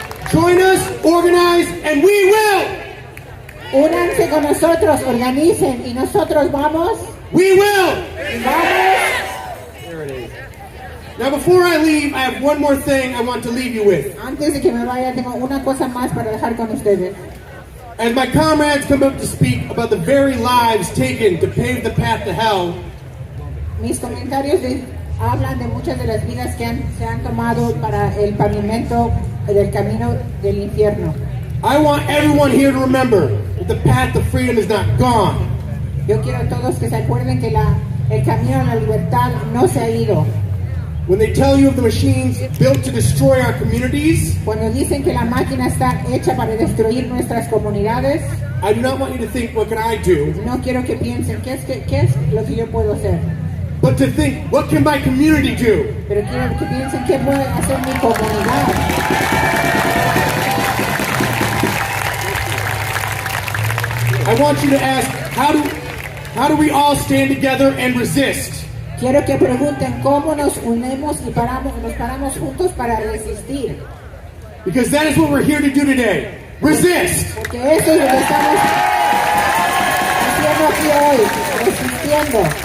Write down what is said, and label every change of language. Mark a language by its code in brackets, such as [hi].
[en] Join us, organize, and we will. [es] Únanse con nosotros, organicen y nosotros vamos. [en] We will. [es] Vamos. [en] Now, before I leave, I have one more thing I want to leave you with. [es] Antes de que me vaya, tengo una cosa más para dejar con ustedes. [en] As my comrades come up to speak about the very lives taken to pave the path to hell, [es] Mis comentarios hablan de muchas de las vidas que se han tomado para el pavimento del camino del infierno. [en] I want everyone here to remember that the path to freedom is not gone. [es] Yo quiero a todos que se acuerden que el camino a la libertad no se ha ido. [en] When they tell you of the machines built to destroy our communities, [es] Cuando dicen que la máquina está hecha para destruir nuestras comunidades, [en] I do not want you to think, what can I do? [es] no quiero que piensen qué es lo que yo puedo hacer, [en] But to think, what can my community do? [es] pero quiero que piensen qué puede hacer mi comunidad. [en] I want you to ask, how do we all stand together and resist? [es] Quiero que pregunten cómo nos unimos y nos paramos juntos para resistir. [en] Because that is what we're here to do today. Resist! [es] Porque eso es lo que estamos haciendo aquí hoy, resistiendo.